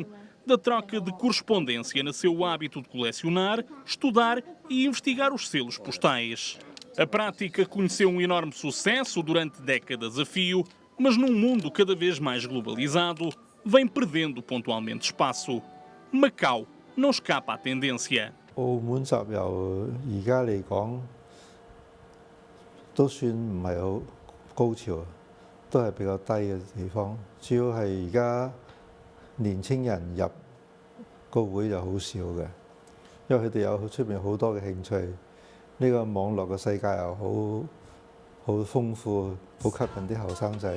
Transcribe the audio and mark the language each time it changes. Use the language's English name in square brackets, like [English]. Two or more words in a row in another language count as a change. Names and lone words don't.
[Portuguese] Da troca de correspondência nasceu o hábito de colecionar, estudar e investigar os selos postais. A prática conheceu um enorme sucesso durante décadas a fio, mas num mundo cada vez mais globalizado, vem perdendo pontualmente espaço. Macau não escapa à tendência. [Cantonese] 澳門集郵而家嚟講都算唔係好高潮，都係比較低嘅地方。主要係而家年青人入個會就好少嘅，因為佢哋有出面好多嘅興趣，呢個網絡嘅世界又好豐富，好吸引啲後生仔。